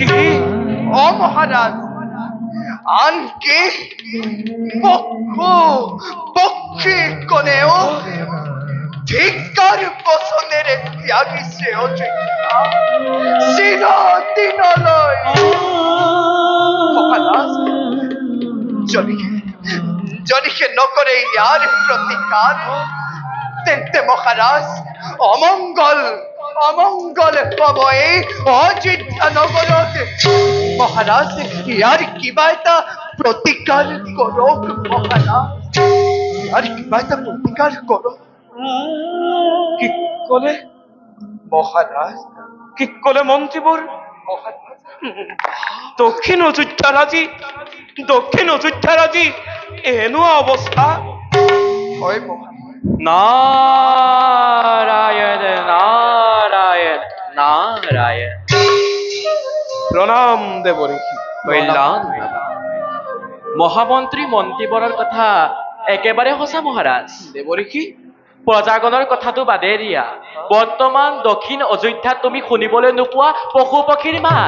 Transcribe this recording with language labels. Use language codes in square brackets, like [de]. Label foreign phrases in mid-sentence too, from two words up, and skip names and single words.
[as] অ মহাৰাজ আনকি পক্ষী কনেও ধিক্কাৰ বচনেৰে ত্যাগিছে অযোধ্যা চিৰদিনলৈ মহাৰাজ যদি সে নকৰে ইয়াৰ প্ৰতিকাৰ তেন্তে মহারাজ অমঙ্গল হব এই অযোধ্যা নগরত মহারাজ ইয়ার কিবা এটা প্রতিকার করক মহারাজ ইয়ার কিবা এটা প্রতিকার করক কি কলে মহারাজ কি কলে মন্ত্রীবর মহারাজ দক্ষিণ অযোধ্যারাজি এনো অবস্থা হয় মহারাজ নারায়ণ নারায়ণ নারায়ণ। প্ৰণাম দেৱঋষি। কল্যাণ মহামন্ত্ৰী মন্ত্ৰীবৰৰ কথা একেবাৰে সঁচা মহাৰাজ। দেৱঋষি, প্ৰজাগণৰ কথাটো বাদে দিয়া, বৰ্তমান দক্ষিণ অযোধ্যাত তুমি শুনিবলৈ নোপোৱা পশু পক্ষীৰ মাত।